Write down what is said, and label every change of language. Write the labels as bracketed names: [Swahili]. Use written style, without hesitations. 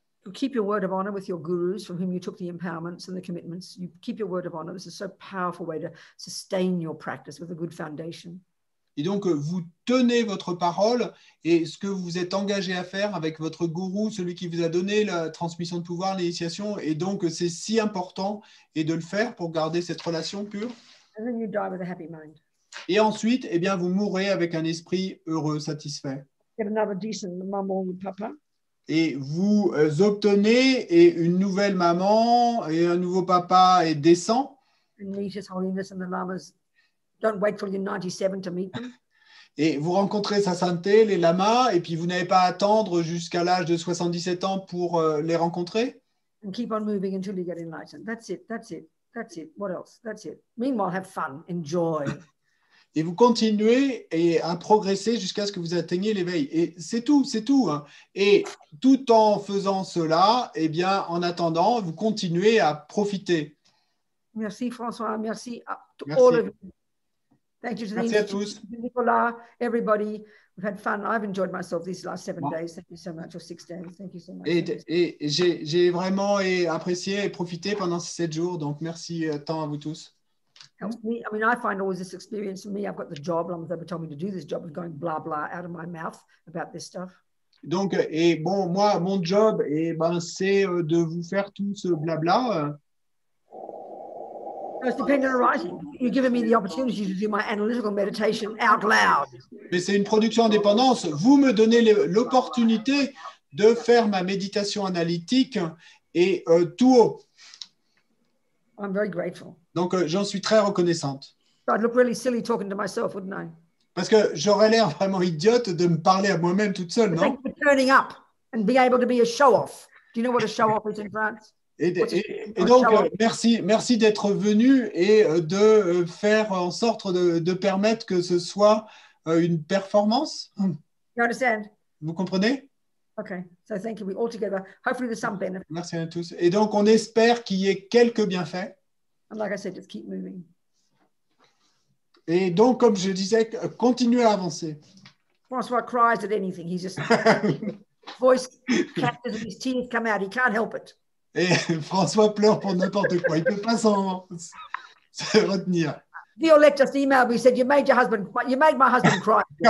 [English] You keep your word of honor with your gurus from whom you took the empowerments and the commitments. You keep your word of honor. This is a so powerful way to sustain your practice with a good foundation. [French] Et donc, vous tenez votre parole et ce que vous êtes engagé à faire avec votre gourou, celui qui vous a donné la transmission de pouvoir, l'initiation. Et donc, c'est si important et de le faire pour garder cette relation pure. [English] And then you die with a happy mind. [French] Et ensuite, vous mourrez avec un esprit heureux, satisfait. [English] Get another decent mum or papa. [French] et vous obtenez et une nouvelle maman et un nouveau papa et descend. [English] And meet His Holiness and the lamas. Don't wait till you're 97 to meet them. [French] Et vous rencontrez sa sainteté, les lamas, et puis vous n'avez pas à attendre jusqu'à l'âge de 77 ans pour les rencontrer. [English] And keep on moving until you get enlightened. That's it. That's it. That's it. What else? That's it. Meanwhile, have fun. Enjoy. [French] Et vous continuez à progresser jusqu'à ce que vous atteigniez l'éveil. Et c'est tout, c'est tout. Hein. Et tout en faisant cela, eh bien, en attendant, vous continuez à profiter. Merci, François. Merci to Merci. [English] all of you. Thank you to [French] Merci à tous. [English] Nicolas, everybody. We've had fun. I've enjoyed myself these last 7 days. Thank you so much, or 6 days. Thank you so much. [French] Et j'ai vraiment apprécié et profité pendant ces 7 jours. Donc, merci tant à vous tous. [English] Helps me. I mean, I find always this experience for me. I've got the job. They told me to do this job of going blah, blah out of my mouth about this stuff. [French] Donc, et bon, moi, mon job, c'est de vous faire tout ce blabla. [English] It's dependent arising. You've given me the opportunity to do my analytical meditation out loud. [French] Mais c'est une production indépendance. Vous me donnez l'opportunité de faire ma méditation analytique et tout haut. [English] I'm very grateful. [French] Donc, j'en suis très reconnaissante. [English] I'd look really silly talking to myself, wouldn't I? [French] Parce que j'aurais l'air vraiment idiote de me parler à moi-même toute seule, non? [English] Thank you for turning up and being able to be a show-off. Do you know what a show-off is in France? [French] Et donc, merci d'être venu et de faire en sorte de permettre que ce soit une performance. [English] You understand? [French] Vous comprenez? [English] Okay, so thank you. We all together. Hopefully there's some benefit. [French] Merci à tous. Et donc, on espère qu'il y ait quelques bienfaits. [English] And like I said, just keep moving. [French] Et donc, comme je disais, continuez à avancer. [English] François cries at anything. He's just voice catches and his tears come out. He can't help it. [French] Et François pleure pour n'importe quoi. Il ne peut pas s'en retenir. [English] Violette just emailed me, said, you made my husband cry.